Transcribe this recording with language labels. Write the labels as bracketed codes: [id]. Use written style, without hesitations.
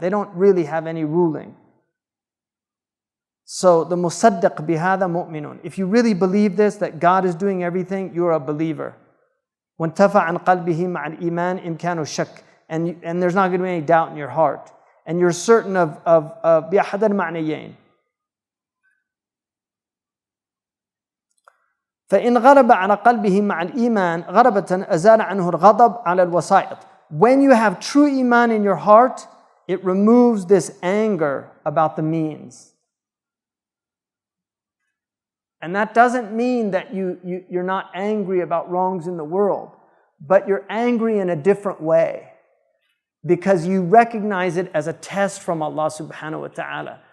[en] They don't really have any ruling. So the musaddiq bihada mu'minun. If you really believe this, that God is doing everything, you're a believer. [ar] وَانْتَفَعَ عَنْ قَلْبِهِ مَعَ الْإِيمَانِ إِمْكَانُ الشَّكِّ. [en] And there's not going to be any doubt in your heart. And you're certain of [ar] بِأَحَدَ الْمَعْنَيَيْنِ. فإن غلب على قلبه مع الإيمان غلبة أزال عنه الغضب على الوسائط. [en] When you have true iman in your heart, it removes this anger about the means. And that doesn't mean that you're not angry about wrongs in the world, but you're angry in a different way, because you recognize it as a test from Allah subhanahu wa ta'ala.